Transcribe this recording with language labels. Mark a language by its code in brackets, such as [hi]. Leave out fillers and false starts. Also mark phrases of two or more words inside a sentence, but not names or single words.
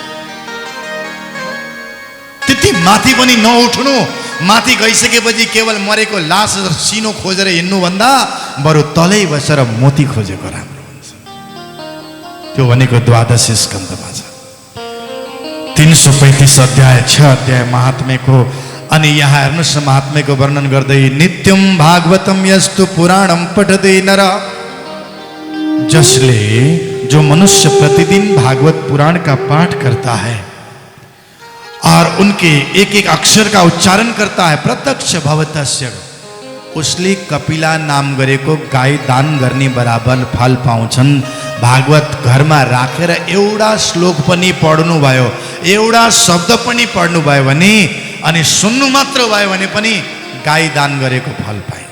[ne] त्यति माथि पनि नउठ्नु, माथि गइसकेपछि केवल मरेको लास सिनो खोजेर हिँड्नुभन्दा बरु तलै बसेर मोती खोजेको राम्रो हुन्छ। त्यो भनेको द्वादश स्कन्धमा छ। 335 अध्याय 6 अध्याय महात्म्यको। अनि यहाँ हेर्नुहोस् महात्म्यको वर्णन गर्दै, [sa] नित्यम भागवतम यस्तु पुराणम पठते नर। [ne] जसले, [hi] जो मनुष्य प्रतिदिन भागवत पुराण का पाठ करता है और उनके एक एक अक्षर का उच्चारण करता है, [sa] प्रत्यक्ष भवतस्य, [ne] उसले कपिला नाम गरेको गाई दान गर्ने बराबर फल पाउँछन्। भागवत घरमा राखेर एउटा श्लोक पनि पढ्नु भयो, एउटा शब्द पनि पढ्नु भयो भने, अनि सुन्नु मात्र भयो भने पनि गाई दान गरेको फल पाइन्छ।